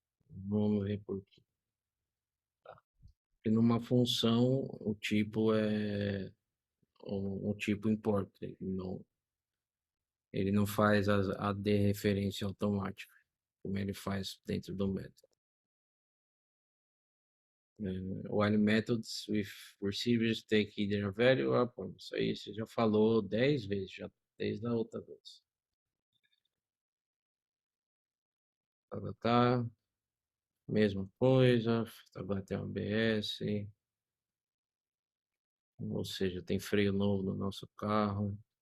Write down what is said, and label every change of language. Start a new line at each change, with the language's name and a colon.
Portuguese: Vamos ver por quê. Tá. E numa função, o tipo é o tipo importa, ele não faz a dereferência automática, como ele faz dentro do método.
English: While methods with receivers take either a value or point.
Portuguese: Isso aí você já falou 10 vezes, já desde a outra vez. Tá, mesma coisa, agora tem um ABS, ou seja, tem freio novo no nosso carro.